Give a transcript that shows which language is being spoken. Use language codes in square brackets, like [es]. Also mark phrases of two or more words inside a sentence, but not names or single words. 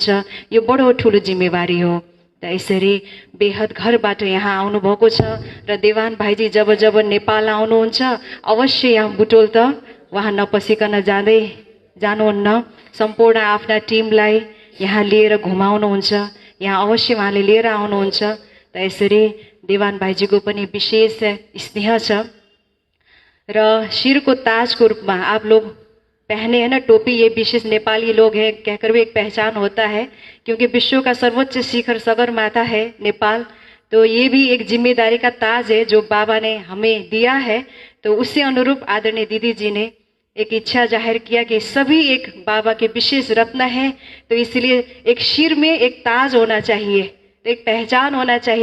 [ne] यो बडो ठुलो जिम्मेवारी हो। त यसरी बेहद घरबाट यहाँ आउनुभएको छ र देवान भाइजी जब नेपाल आउनुहुन्छ अवश्य यहाँ बुटोल त उहाँ नपसिकन जानुहुन्न। सम्पूर्ण आफ्ना टिमलाई यहाँ लिएर घुमाउनुहुन्छ, यहाँ अवश्य उहाँले लिएर आउनुहुन्छ। त यसरी देवान भाइजीको पनि विशेष स्नेह छ र [hi] शिर को ताज को रूप में आप लोग पहने हैं ना टोपी, ये विशेष नेपाली लोग हैं कहकर भी एक पहचान होता है, क्योंकि विश्व का सर्वोच्च शिखर सगरमाथा है नेपाल। तो ये भी एक जिम्मेदारी का ताज है जो बाबा ने हमें दिया है। तो उसी अनुरूप आदरणीय दीदी जी ने एक इच्छा जाहिर किया कि सभी एक बाबा के विशेष रत्न है, तो इसलिए एक शिर में एक ताज होना चाहिए, तो एक पहचान होना चाहिए।